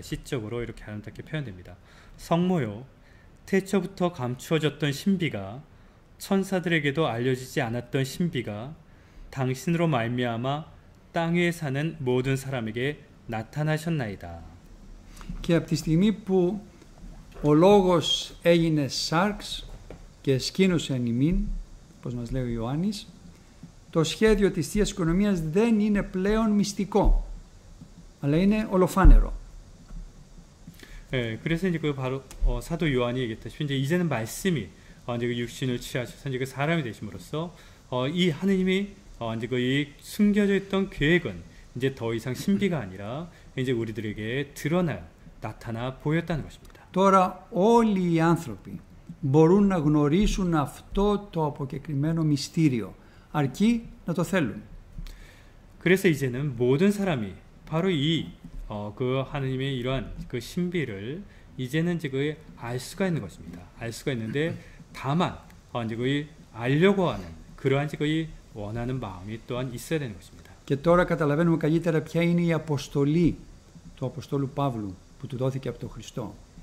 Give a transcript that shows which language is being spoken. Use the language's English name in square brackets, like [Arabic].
[Korean] 시적으로 이렇게 아름답게 표현됩니다. 성모요, 태초부터 감추어졌던 신비가 천사들에게도 알려지지 않았던 신비가 당신으로 말미암아 땅 위에 사는 모든 사람에게 나타나셨나이다. [Greek] Και από τη στιγμή που ο Λόγος έγινε σάρξ και σκήνωσε εν ημίν, όπως μας λέει ο Ιωάννης, το σχέδιο της Θείας Οικονομίας δεν είναι πλέον μυστικό, αλλά είναι ολοφάνερο. [Korean] 그래서 이제 그 바로 사도 요한이 얘기했다시피 이제는 말씀이 이제 그 육신을 취하셔서 이제 그 사람이 되심으로써 이 하느님이 이제 그 이 숨겨져 있던 계획은 이제 더 이상 신비가 아니라 이제 우리들에게 나타나 보였다는 것입니다. [Greek] Τώρα όλοι οι άνθρωποι μπορούν να γνωρίσουν αυτό το αποκεκριμένο μυστήριο, αρκεί να το θέλουν. [Korean] 그래서 이제는 모든 사람이 바로 그 하느님의 이러한 그 신비를 이제는 이제 그 알 수가 있는 것입니다. 알 수가 있는데 다만 이제 그 알려고 하는 그러한 이제 그 원하는 마음이 또한 있어야 되는 것입니다. [Greek] Και τώρα καταλαβαίνουμε καλύτερα ποια είναι η αποστολή του Αποστόλου Παύλου που του δόθηκε από τον Χριστό.